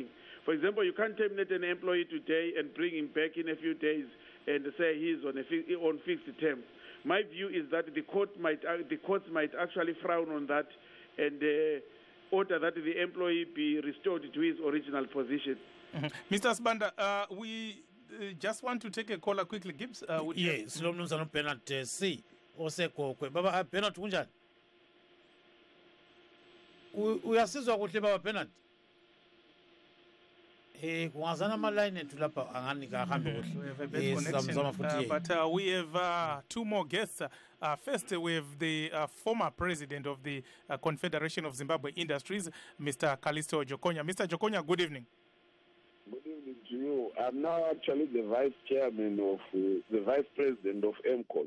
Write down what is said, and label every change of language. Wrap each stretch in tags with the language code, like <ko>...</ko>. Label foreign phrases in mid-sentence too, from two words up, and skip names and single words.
<en>For example, you can't terminate an employee today and bring him back in a few days and say he's on fixed term. My view is that the courts might actually frown on that and order that the employee be restored to his original position. Mr. Sibanda, we just want to take a caller quickly. Gibbs,</en> <nd>yes, lo mnumzana Bernard C osekokwe. Baba Bernard kunjani? Uyasizwa kuhle baba Bernard? Kungazana ama-line ethu lapha angani kahambe kuhle.</nd> <en>But we have two more guests. First, we have the former president of the Confederation of Zimbabwe Industries, Mr. Callisto Jokonya. Mr. Jokonya, good evening. Good evening to you. I'm now actually the vice chairman of the vice president of MCOS.</en>